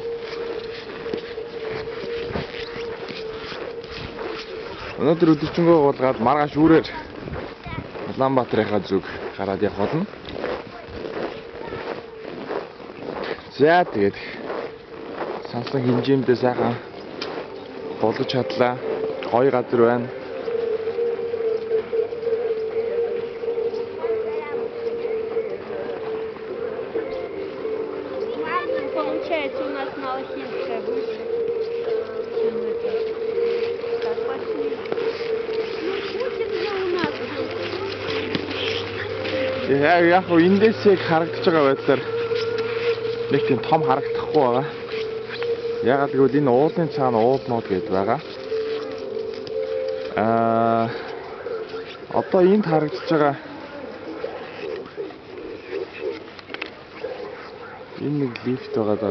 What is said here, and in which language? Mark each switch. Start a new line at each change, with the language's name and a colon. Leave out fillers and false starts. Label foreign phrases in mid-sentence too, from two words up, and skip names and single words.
Mongolian: Өнөөдөр өдөржингөө уулгаад маргааш үүрээр Улаанбаатарынхаа зүг гараад явах болно. За тэгээд сансан хэмжээндээ сайхан болгож чадлаа. Гоё газар байна.
Russian: Получается, у нас Малахинская выше. Так, пошли. Ну, будет же у нас.
Mongolian: Яг эндээс яг харагдаж байгаа байдлаар нэг тийм том харагдахгүй байгаа. Ягаад гэвэл энэ уулын цаана уулнууд гээд байгаа. Одоо энд харагдаж байгаа энэ нэг лифт байгаа даа.